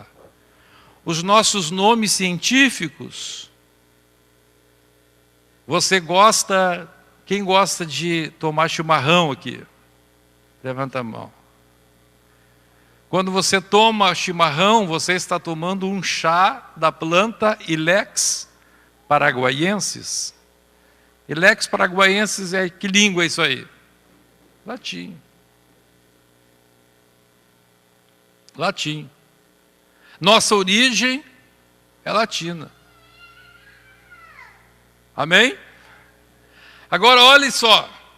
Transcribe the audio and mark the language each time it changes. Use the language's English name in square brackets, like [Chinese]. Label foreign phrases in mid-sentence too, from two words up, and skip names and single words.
[Portuguese] Os nossos nomes científicos. Você gosta... Quem gosta de tomar chimarrão aqui? Levanta a mão. Quando você toma chimarrão, você está tomando um chá da planta [Latin] Ilex paraguaiensis. Ilex paraguaiensis [Portuguese] é que língua é isso aí? Latim. Latim. Nossa origem é latina. Amém? Agora olhe só.